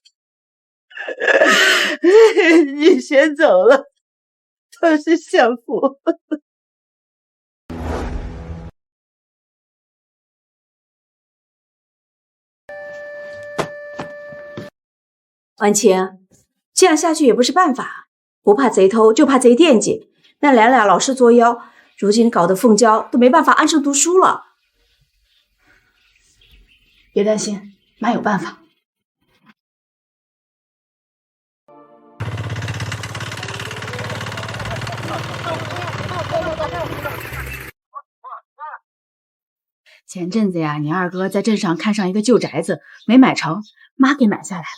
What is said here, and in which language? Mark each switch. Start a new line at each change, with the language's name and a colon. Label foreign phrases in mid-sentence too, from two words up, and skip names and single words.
Chinese: 你先走了，都是享福。婉晴，这樣下去也不是辦法，不怕賊偷，就怕賊惦記。那倆老是作妖，如今搞得鳳嬌都沒辦法安生讀書了。別擔心，媽有辦法。前陣子呀，你二哥在鎮上看上一個舊宅子，沒買成，媽給買下來了。